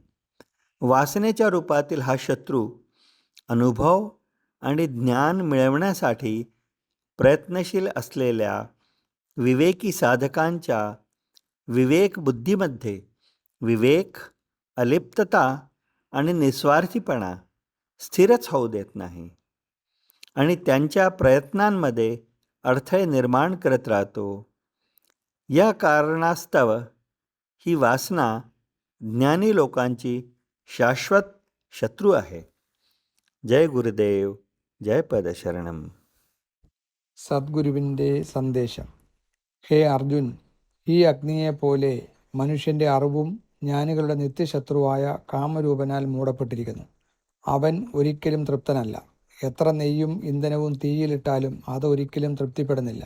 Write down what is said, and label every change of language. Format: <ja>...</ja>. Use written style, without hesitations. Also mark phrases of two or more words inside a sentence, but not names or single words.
<mr>वासनेच्या रूपातील हा शत्रू अनुभव आणि ज्ञान मिळवण्यासाठी प्रयत्नशील असलेल्या विवेकी साधकांच्या विवेक बुद्धीमध्ये विवेक, अलिप्तता आणि निस्वार्थीपणा स्थिरच होऊ देत नाही आणि त्यांच्या प्रयत्नांमध्ये अडथळे निर्माण करत राहतो. या कारणास्तव ही वासना ज्ञानी लोकांची शाश्वत शत्रू आहे. जय गुरुदेव जय पदशरणम.</mr> <ml>സദ്ഗുരുവിൻ്റെ സന്ദേശം. ഹേ അർജുൻ, ഈ അഗ്നിയെപ്പോലെ മനുഷ്യൻ്റെ അറിവും ജ്ഞാനികളുടെ നിത്യശത്രുവായ കാമരൂപനാൽ മൂടപ്പെട്ടിരിക്കുന്നു. അവൻ ഒരിക്കലും തൃപ്തനല്ല. എത്ര നെയ്യും ഇന്ധനവും തീയിലിട്ടാലും അത് ഒരിക്കലും തൃപ്തിപ്പെടുന്നില്ല.</ml>